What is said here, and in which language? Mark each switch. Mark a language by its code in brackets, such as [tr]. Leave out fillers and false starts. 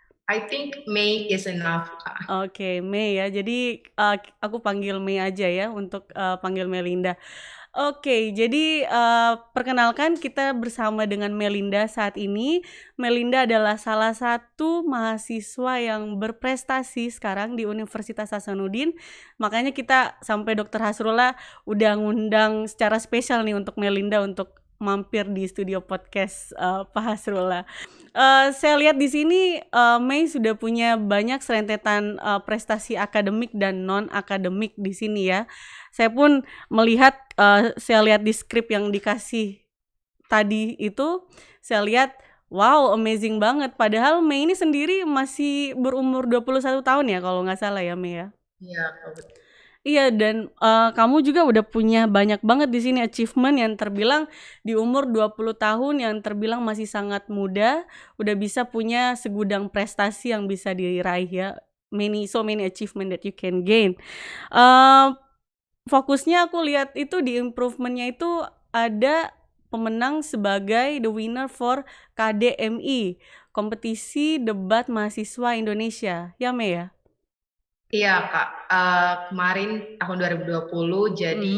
[en] I think May is enough, Kak. [id] Oke, Mei ya. Jadi aku panggil Mei aja ya untuk panggil Melinda. Oke, jadi perkenalkan kita bersama dengan Melinda saat ini. Melinda adalah salah satu mahasiswa yang berprestasi sekarang di Universitas Hasanuddin. Makanya kita sampai Dr. Hasrullah udah ngundang secara spesial nih untuk Melinda untuk mampir di studio podcast Pak Hasrullah. Saya lihat di sini Mei sudah punya banyak serentetan prestasi akademik dan non akademik di sini ya. Saya pun melihat, saya lihat di skrip yang dikasih tadi itu, saya lihat, wow, amazing banget. Padahal Mei ini sendiri masih berumur 21 tahun ya kalau nggak salah ya Mei ya. Iya, betul. Iya, dan kamu juga udah punya banyak banget di sini achievement yang terbilang di umur 20 tahun yang terbilang masih sangat muda, udah bisa punya segudang prestasi yang bisa diraih ya. [en] So many achievement that you can gain. [id] Uh, Fokusnya aku lihat itu di improvement-nya itu ada pemenang sebagai [en] the winner for KDMI, [id] kompetisi debat mahasiswa Indonesia. Ya, Mei ya? Iya Kak, kemarin tahun 2020 jadi